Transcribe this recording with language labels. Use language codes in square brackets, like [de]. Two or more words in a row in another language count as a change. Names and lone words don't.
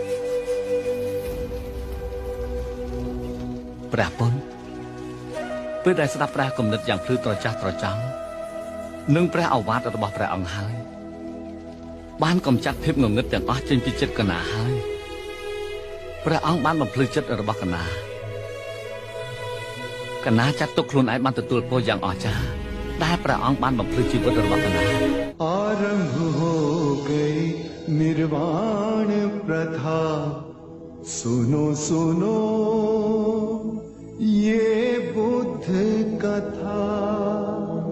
[km] ព្រះពុនពេលដែលស្ដាប់ព្រះគំនិតយ៉ាងភ្លឺត្រចះត្រចង់និងព្រះឱវាទរបស់ព្រះអង្គហើយបានកំចាត់ភាពងងឹតទាំងអស់ចេញពីចិត្តកណាហើយព្រះអង្គបានបំភ្លឺចិត្តរបស់កណាចាត់ទុកខ្លួនឯងបានទទួលពរយ៉ាងអស្ចារ្យដែលព្រះអង្គបានបំភ្លឺជីវិតរបស់កណា [hi] आरंभ हो गई निर्वाण प्रथा सुनो सुनो ये बुद्ध कथा